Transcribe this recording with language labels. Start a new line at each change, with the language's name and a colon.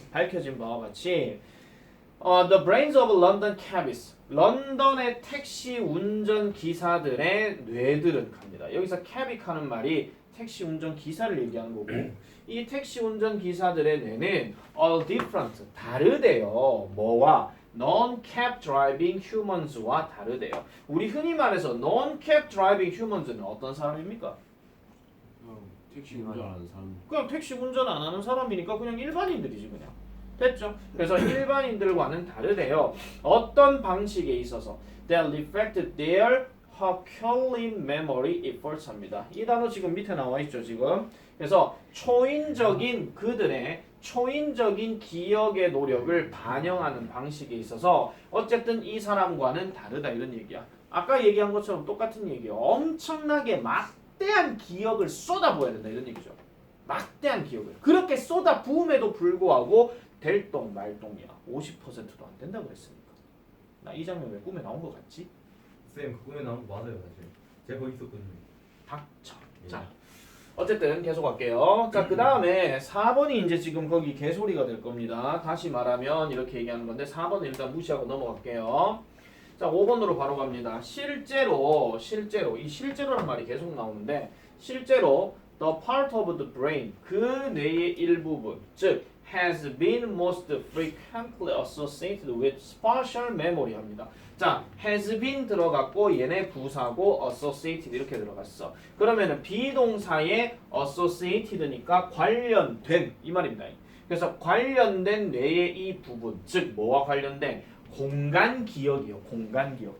Korean: 밝혀진 바와 같이
English: the brains of London cabbies
Korean: 런던의 택시 운전 기사들의 뇌들은 갑니다. 여기서 cabby 하는 말이 택시 운전 기사를 얘기하는 거고 이 택시 운전 기사들의 뇌는
English: all different
Korean: 다르대요. 뭐와
English: non-cab driving humans와
Korean: 다르대요. 우리 흔히 말해서
English: non-cab driving humans
Korean: 는 어떤 사람입니까? 택시 운전하는 사람. 그냥 택시 운전 안 하는 사람이니까 그냥 일반인들이지 그냥. 됐죠? 그래서 일반인들과는 다르대요. 어떤 방식에 있어서
English: that reflect their Herculean memory efforts
Korean: 합니다. 이 단어 지금 밑에 나와 있죠 지금. 그래서 초인적인 그들의 초인적인 기억의 노력을 반영하는 방식에 있어서 어쨌든 이 사람과는 다르다 이런 얘기야. 아까 얘기한 것처럼 똑같은 얘기예요. 엄청나게 막대한 기억을 쏟아부어야 된다 이런 얘기죠. 막대한 기억을. 그렇게 쏟아부음에도 불구하고 될똥 말똥이야. 50%도 안 된다고 그랬으니까. 나 이 장면 왜 꿈에 나온 것 같지? 쌤, 그 꿈에 나온 거 맞아요, 사실. 제가 거기 있었거든요. 닥쳐. 예. 자, 어쨌든 계속 할게요. 자, 그 다음에 4번이 이제 지금 거기 개소리가 될 겁니다. 다시 말하면 이렇게 얘기하는 건데 4번은 일단 무시하고 넘어갈게요. 자, 5번으로 바로 갑니다. 실제로 이 실제로란 말이 계속 나오는데 실제로 the part of the brain 그 뇌의 일부분 즉
English: has been most frequently associated with spatial memory
Korean: 합니다. 자, has been 들어갔고 얘네 부사고 associated 이렇게 들어갔어. 그러면은 비동사에 associated니까 관련된 이 말입니다. 그래서 관련된 뇌의 이 부분 즉 뭐와 관련된 공간 기억이요. 공간 기억.